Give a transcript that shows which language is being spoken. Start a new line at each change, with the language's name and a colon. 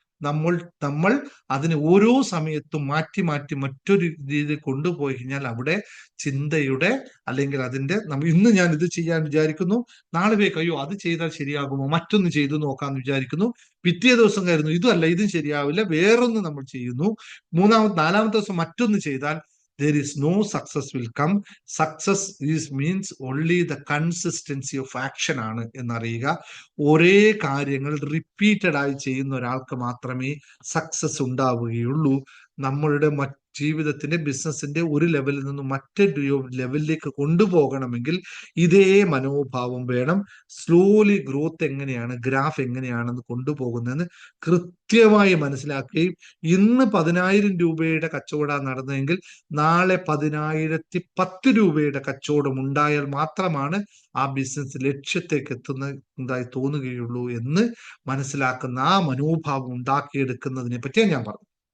Malayalam: നമ്മൾ അതിനെ ഓരോ സമയത്തും മാറ്റി മാറ്റി മറ്റൊരു രീതിയിൽ കൊണ്ടുപോയി കഴിഞ്ഞാൽ അവിടെ ചിന്തയുടെ അല്ലെങ്കിൽ ഇന്ന് ഞാൻ ഇത് ചെയ്യാൻ വിചാരിക്കുന്നു, നാളെ അയ്യോ അത് ചെയ്താൽ ശരിയാകുമോ, മറ്റൊന്ന് ചെയ്തു നോക്കാന്ന് വിചാരിക്കുന്നു, പിറ്റേ ദിവസം കരുതുന്നു ഇതല്ല, ഇതും ശരിയാവില്ല, വേറൊന്ന് നമ്മൾ ചെയ്യുന്നു, നാലാമത്തെ ദിവസം മറ്റൊന്ന് ചെയ്താൽ
English: there is no success will come. Success means only the consistency of action
Malayalam: ആണ് എന്നറിയുക. ഒരേ കാര്യങ്ങൾ റിപ്പീറ്റഡ് ആയി ചെയ്യുന്ന ഒരാൾക്ക് മാത്രമേ സക്സസ് ഉണ്ടാവുകയുള്ളൂ. നമ്മളുടെ ജീവിതത്തിന്റെ ബിസിനസിന്റെ ഒരു ലെവലിൽ നിന്നും മറ്റൊരു ലെവലിലേക്ക് കൊണ്ടുപോകണമെങ്കിൽ ഇതേ മനോഭാവം വേണം. സ്ലോലി ഗ്രോത്ത് എങ്ങനെയാണ്, ഗ്രാഫ് എങ്ങനെയാണെന്ന് കൊണ്ടുപോകുന്നതെന്ന് കൃത്യമായി മനസ്സിലാക്കുകയും ഇന്ന് 10,000 രൂപയുടെ കച്ചവടം നടന്നതെങ്കിൽ നാളെ 10,010 രൂപയുടെ കച്ചവടം ഉണ്ടായാൽ മാത്രമാണ് ആ ബിസിനസ് ലക്ഷ്യത്തേക്ക് എത്തുന്നതായി തോന്നുകയുള്ളൂ എന്ന് മനസ്സിലാക്കുന്ന ആ മനോഭാവം ഉണ്ടാക്കിയെടുക്കുന്നതിനെ പറ്റിയാണ് ഞാൻ പറഞ്ഞു.